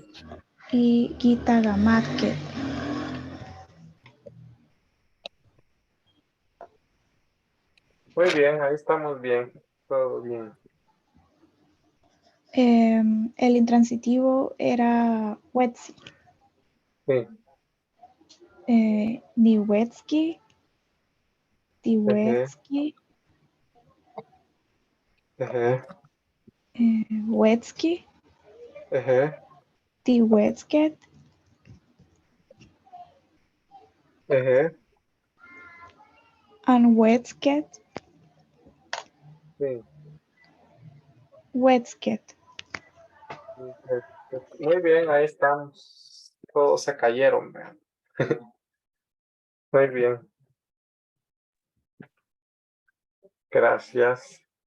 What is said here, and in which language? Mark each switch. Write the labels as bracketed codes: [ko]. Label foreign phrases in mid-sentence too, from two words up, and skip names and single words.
[nah] y Gitagamatket. [es] Muy bien, ahí estamos bien. Todo bien. El intransitivo era Wetsi, Sí. [nah] Niwetski, [es] Ejé. [nah] Tiwetski, [es] Ejé. [nah] Wetski, [es] Ejé. [nah] Tiwetsket, [es] Ejé. [nah] Anwetsket, [es] Sí. [nah] Wetsket. [es] Muy bien, ahí estamos. Todos se cayeron, vean. Muy bien. Gracias.